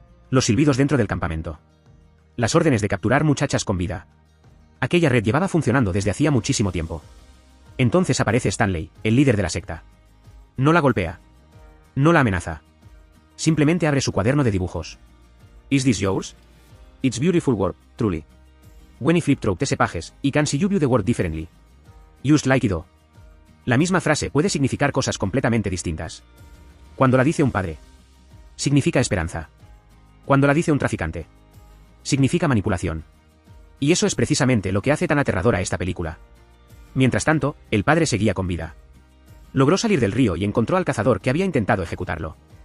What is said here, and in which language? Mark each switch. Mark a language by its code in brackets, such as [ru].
[es] Los silbidos dentro del campamento. Las órdenes de capturar muchachas con vida. Aquella red llevaba funcionando desde hacía muchísimo tiempo. Entonces aparece Stanley, el líder de la secta. No la golpea. No la amenaza. Simplemente abre su cuaderno de dibujos. [en] Is this yours? It's beautiful work, truly. When I flip through these pages, I can see you view the world differently. Just like it. [es] La misma frase puede significar cosas completamente distintas. Cuando la dice un padre, significa esperanza. Cuando la dice un traficante, significa manipulación. Y eso es precisamente lo que hace tan aterradora esta película. Mientras tanto, el padre seguía con vida. Logró salir del río y encontró al cazador que había intentado ejecutarlo.